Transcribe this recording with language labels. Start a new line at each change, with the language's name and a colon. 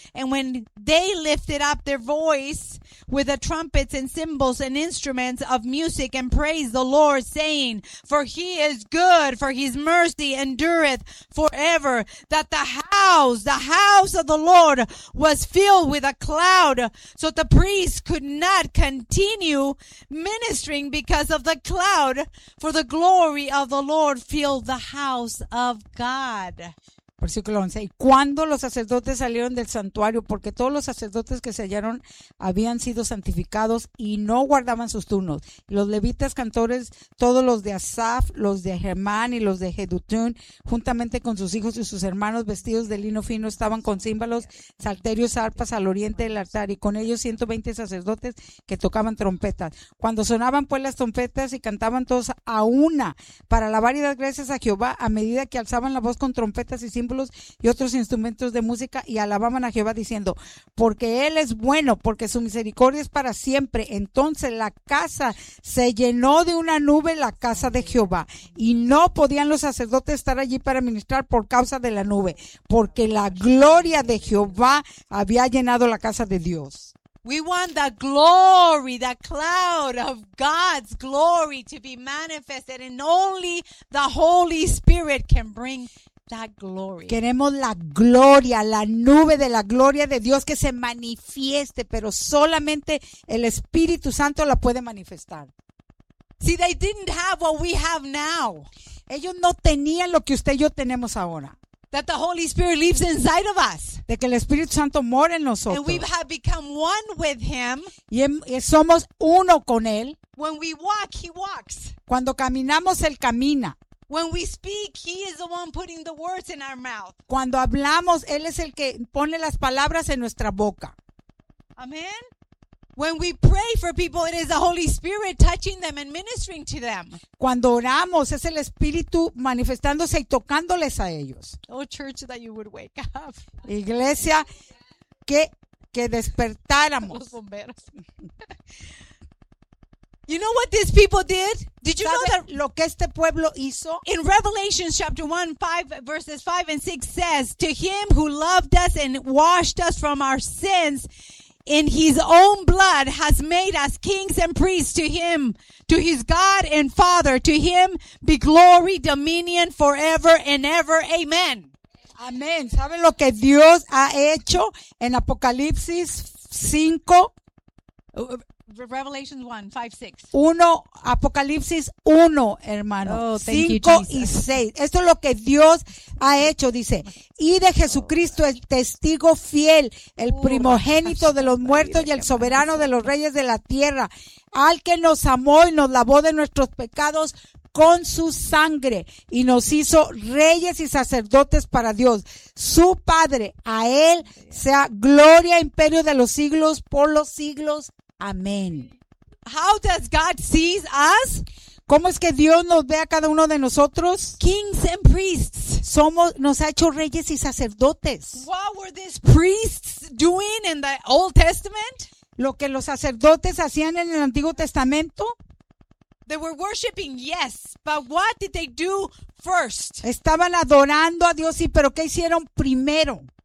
English: And when they lifted up their voice with the trumpets and cymbals and instruments of music and praised the Lord, saying, for he is good, for his mercy endureth forever, that the house of the Lord was filled with a cloud, so the priests could not continue ministering because of the cloud, for the glory of the Lord fill the house of God.
Spanish: Versículo 11. Y cuando los sacerdotes salieron del santuario, porque todos los sacerdotes que se hallaron habían sido santificados y no guardaban sus turnos, los levitas cantores, todos los de Asaf, los de Germán y los de Jeduthun, juntamente con sus hijos y sus hermanos vestidos de lino fino, estaban con címbalos, salterios, arpas al oriente del altar, y con ellos 120 sacerdotes que tocaban trompetas. Cuando sonaban pues las trompetas y cantaban todos a una para alabar y dar gracias a Jehová, a medida que alzaban la voz con trompetas y símbolos y otros instrumentos de música, y alababan a Jehová diciendo, porque él es bueno, porque su misericordia es para siempre. Entonces la casa se llenó de una nube, la casa de Jehová, y no podían los sacerdotes estar allí para ministrar por causa de la nube, porque la gloria de Jehová había llenado la casa de Dios.
English: We want the glory, the cloud of God's glory to be manifested, and only the Holy Spirit can bring that glory.
Spanish: Queremos la gloria, la nube de la gloria de Dios que se manifieste, pero solamente el Espíritu Santo la puede manifestar.
English: See, they didn't have what we have now.
Spanish: Ellos no tenían lo que usted y yo tenemos ahora.
English: That the Holy Spirit lives inside of us.
Spanish: De que el Espíritu Santo mora en nosotros.
English: And we have become one with him.
Spanish: Y somos uno con él.
English: When we walk, he walks.
Spanish: Cuando caminamos, él camina.
English: When we speak, he is the one putting the words in our mouth.
Spanish: Cuando hablamos, él es el que pone las palabras en nuestra boca.
English: Amen. When we pray for people, it is the Holy Spirit touching them and ministering to them.
Spanish: Cuando oramos, es el Espíritu manifestándose y tocándoles a ellos.
English: Oh, church, that you would wake up.
Spanish: Iglesia, que que despertáramos. Los bomberos.
English: You know what these people did? Did you know that
Spanish: lo que este pueblo hizo?
English: In Revelation chapter 1, 5, verses 5 and 6 says, to him who loved us and washed us from our sins in his own blood has made us kings and priests to him, to his God and Father. To him be glory, dominion forever and ever. Amen.
Spanish: Amén. ¿Saben lo que Dios ha hecho en Apocalipsis 5?
English: Revelation 1, 5, 6.
Spanish: Uno, Apocalipsis 1, hermano. 5 y 6. Esto es lo que Dios ha hecho, dice. Y de Jesucristo, el testigo fiel, el primogénito de los muertos y el soberano de los reyes de la tierra, al que nos amó y nos lavó de nuestros pecados con su sangre y nos hizo reyes y sacerdotes para Dios, su Padre. A él sea gloria e imperio de los siglos por los siglos. Amén.
English: How does God see us?
Spanish: ¿Cómo es que Dios nos ve a cada uno de nosotros?
English: Kings and priests.
Spanish: Somos, nos ha hecho reyes y sacerdotes.
English: What were these priests doing in the Old Testament?
Spanish: Lo que los sacerdotes hacían en el Antiguo Testamento.
English: They were worshiping, yes, but what did they do first?
Spanish: Estaban adorando a Dios, sí, pero ¿qué hicieron primero?